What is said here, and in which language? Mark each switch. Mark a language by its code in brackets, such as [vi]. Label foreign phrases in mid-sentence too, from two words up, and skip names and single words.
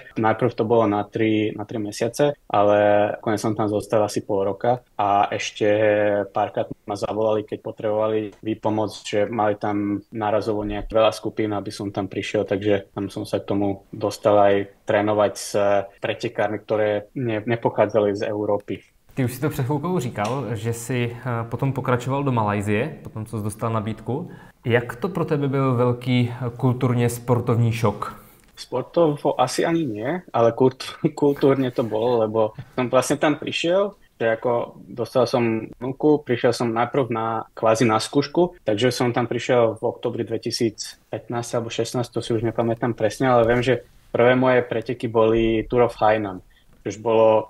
[sk] Najprv to bolo na 3 mesiace, ale konec som tam zostal asi pol roka a ešte párkrát ma zavolali, keď potrebovali výpomoc, že mali tam nárazovo nejak veľa skupín, aby som tam prišiel, takže tam som sa k tomu dostal aj trénovať s pretekármi, ktoré nepochádzali z Európy. [cs] Ty už si to před chvilkou říkal, že si potom pokračoval do Malajsie, potom co jsi dostal nabídku. Jak to pro tebe byl velký kulturně sportovní šok? [sk] Sportovo asi ani nie, ale kultúrne to bolo, lebo som vlastne tam prišiel, že ako dostal som vnúku, prišiel som najprv kvázi na skúšku, takže som tam prišiel v oktobri 2015 alebo 16, to si už nepamätám presne, ale viem, že prvé moje preteky boli Tour of Hainan, čo už bolo.